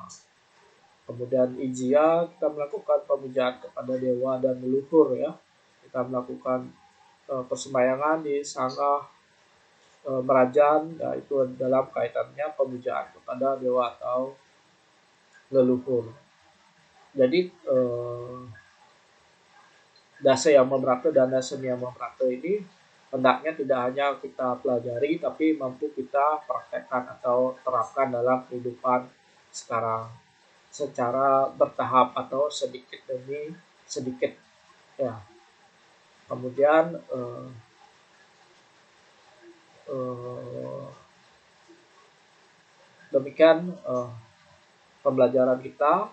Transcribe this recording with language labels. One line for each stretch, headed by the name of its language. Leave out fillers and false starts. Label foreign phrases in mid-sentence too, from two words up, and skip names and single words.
Indonesian: Kemudian ijia, kita melakukan pemujaan kepada dewa dan leluhur ya, kita melakukan persembahyangan di sangah merajan ya, itu dalam kaitannya pemujaan kepada dewa atau leluhur. Jadi dasa yama brata dan dasa niyama brata ini hendaknya tidak hanya kita pelajari, tapi mampu kita praktekkan atau terapkan dalam kehidupan sekarang secara bertahap atau sedikit demi sedikit ya. Kemudian demikian pembelajaran kita.